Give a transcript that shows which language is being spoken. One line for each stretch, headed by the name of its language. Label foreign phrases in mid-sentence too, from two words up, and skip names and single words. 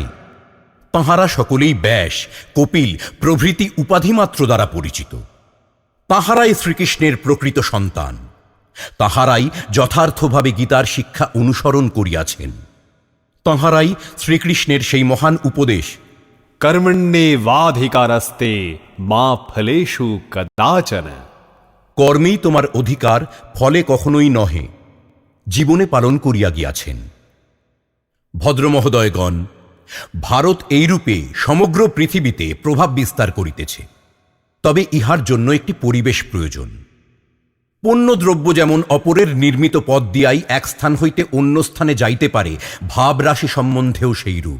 Bangla: তাহারা সকলেই ব্যাস, কপিল প্রভৃতি উপাধিমাত্র দ্বারা পরিচিত। তাহারাই শ্রীকৃষ্ণের প্রকৃত সন্তান। তাহারাই যথার্থভাবে গীতার শিক্ষা অনুসরণ করিয়াছেন। তাহারাই শ্রীকৃষ্ণের সেই মহান উপদেশ,
Sanskrit: कर्मण्येवाधिकारस्ते मा फलेषु कदाचन,
Bangla: কর্মেই তোমার অধিকার, ফলে কখনোই নহে, জীবনে পালন করিয়া গিয়াছেন। ভদ্রমহোদয়গণ, ভারত এইরূপে সমগ্র পৃথিবীতে প্রভাব বিস্তার করিতেছে। তবে ইহার জন্য একটি পরিবেশ প্রয়োজন। পণ্যদ্রব্য যেমন অপরের নির্মিত পথ দিয়াই এক স্থান হইতে অন্য স্থানে যাইতে পারে, ভাবরাশি সম্বন্ধেও সেইরূপ।